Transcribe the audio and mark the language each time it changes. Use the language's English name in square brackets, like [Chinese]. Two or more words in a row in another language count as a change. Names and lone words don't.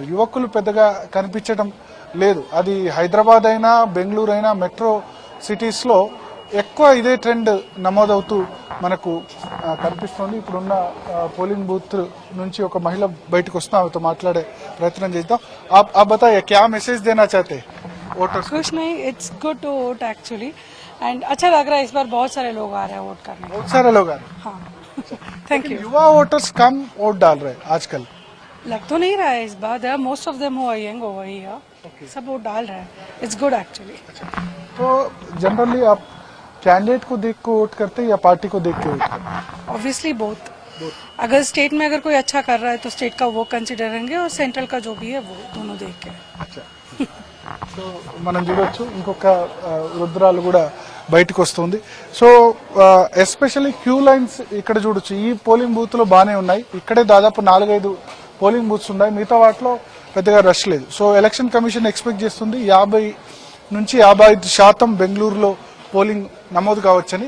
[Telugu] యువకులు పెద్దగా కనిపించడం లేదు. అది హైదరాబాద్ అయినా బెంగళూరు అయినా [English] metro cities [Telugu] లో ఎక్కువ ఇదే ట్రెండ్ నమోదవుతూ మనకు కనిపిస్తోంది. ఇప్పుడున్న [English] polling booth [Telugu] నుంచి ఒక మహిళ బయటకు వస్తున్నా, ఆమెతో మాట్లాడే ప్రయత్నం చేద్దాం. [Hindi] आप बताइए क्या मैसेज देना चाहते हैं वोटर्स? कुछ नहीं, [English] It's good to vote actually [Hindi] एंड अच्छा लग रहा है. इस बार बहुत सारे लोग आ रहे हैं वोट करने. बहुत सारे लोग आ रहे हैं. हाँ, [English] thank you. [Hindi] युवा वोटर्स कम वोट डाल रहे हैं आजकल. लग तो नहीं रहा है इस बार, [English] There most of them who are young over here, [Hindi] सब वोट डाल रहे हैं, [English] it's good actually. [Hindi] तो जनरली आप कैंडिडेट को देख के वोट करते हैं या पार्टी को देख के वोट करते हैं? [English] Obviously both. [Hindi] अगर स्टेट में अगर कोई अच्छा कर रहा है तो स्टेट का वो कंसिडर करेंगे, और सेंट्रल का जो भी है वो दोनों देख के। [Telugu] సో మనం చూడొచ్చు ఇంకొక రుద్రాలు కూడా బయటకు వస్తుంది. సో [English] especially queue lines [Telugu] ఇక్కడ చూడొచ్చు. ఈ [English] polling booth [Telugu] లో బాగానే ఉన్నాయి. ఇక్కడే దాదాపు 4-5 [English] polling booths [Telugu] ఉన్నాయి. మిగతా వాటిలో పెద్దగా రష్ లేదు. సో ఎలక్షన్ కమిషన్ ఎక్స్పెక్ట్ చేస్తుంది 50 నుంచి 55% బెంగళూరులో పోలింగ్ నమోదు కావచ్చని.